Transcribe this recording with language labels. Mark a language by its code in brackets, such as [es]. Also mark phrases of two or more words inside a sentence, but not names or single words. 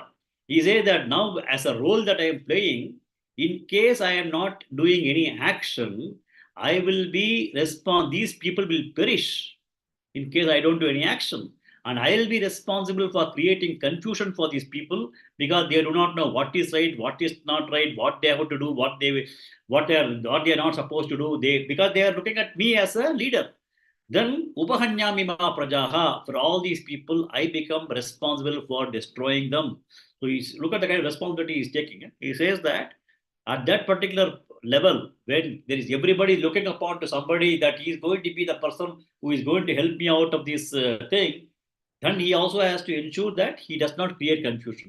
[en] He says that now as a role that I am playing, in case I am not doing any action, I will be these people will perish in case I don't do any action. And I will be responsible for creating confusion for these people because they do not know what is right, what is not right, what they have to do, what they are not supposed to do. Because they are looking at me as a leader. [sa] Then उपहन्यामिमाः प्रजाः, [en] for all these people, I become responsible for destroying them. So look at the kind of responsibility he's taking. He says that at that particular level, when there is everybody looking upon to somebody that he is going to be the person who is going to help me out of this thing, then he also has to ensure that he does not create confusion.